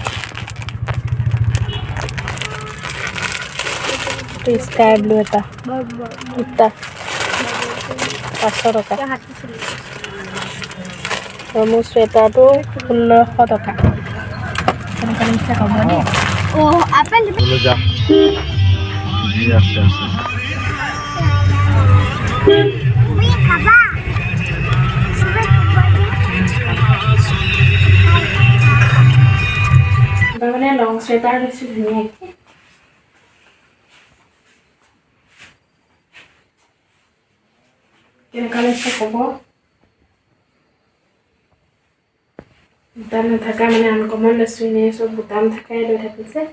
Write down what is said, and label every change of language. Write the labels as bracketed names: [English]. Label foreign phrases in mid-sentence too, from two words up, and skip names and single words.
[English] sky blue [Assamese] এটা দুটা 500 টকা আৰু মোৰ চুৱেটাৰটো 1600 টকা কেনেকুৱা লাগিছে ক'ব দেই আপেল [Hindi] बोलो जा जी आस्ते आस्ते [Assamese] মানে [English] long sweater [Assamese] লৈছোঁ ধুনীয়াকৈ কেনেকুৱা লাগিছে ক'ব বুটাম নাথাকা মানে আনকমন লৈছোঁ এনেই চব বুটাম থাকাই লৈ থাকিছে